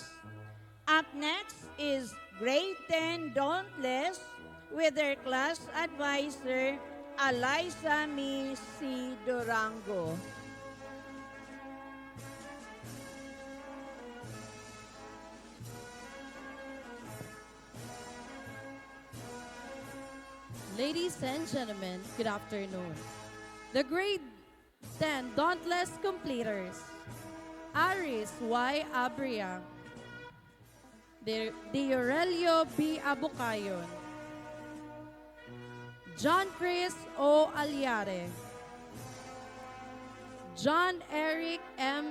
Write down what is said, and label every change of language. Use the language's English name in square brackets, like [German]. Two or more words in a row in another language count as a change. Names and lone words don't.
[English] Up next is Grade 10 Dauntless with their class advisor, Eliza Mi C. Durango. Ladies and gentlemen, good afternoon. The Grade 10 Dauntless Completers, Aris Y. Abria, De Aurelio B. Abucayon, John Chris O. Aliare, John Eric M.